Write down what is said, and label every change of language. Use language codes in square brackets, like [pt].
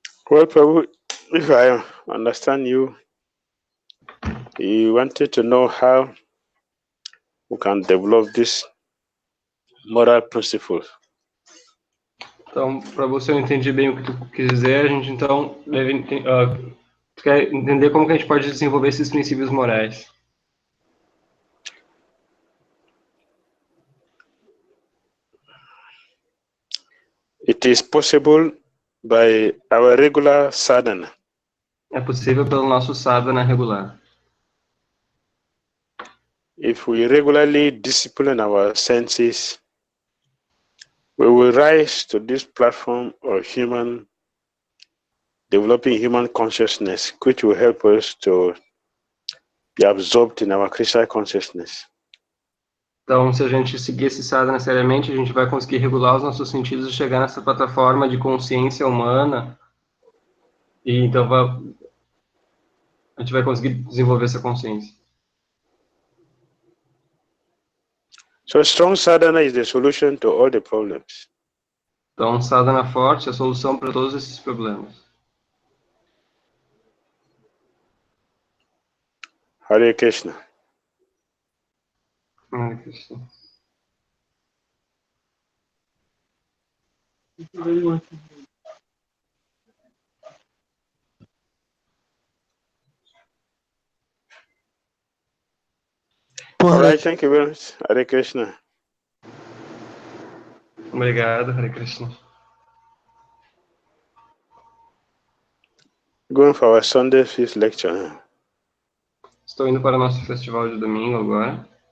[en] Well, Prabhu, if I understand you, you wanted to know how we can develop this moral principles. [pt] Então, para você eu entendi bem o que tu quis dizer, a gente então deve tu quer entender como que a gente pode desenvolver esses princípios morais. [en] It is possible by our regular sadhana. [pt] É possível pelo nosso sadhana regular. [en] If we regularly discipline our senses, we will rise to this platform of developing human consciousness, which will help us to be absorbed in our Krishna consciousness. [pt] Então, se a gente seguir esse sadhana seriamente, a gente vai conseguir regular os nossos sentidos e chegar nessa plataforma de consciência humana. E então a gente vai conseguir desenvolver essa consciência. [en] So strong sadhana is the solution to all the problems. [pt] Então, sadhana forte é a solução para todos esses problemas. [sa] Hare Krishna. Hare Krishna. [en] All right, thank you very much. [sa] Hare Krishna. [pt] Obrigado, Hare Krishna. [en] Going for our Sunday fifth lecture. [pt] Estou indo para o nosso festival de domingo agora.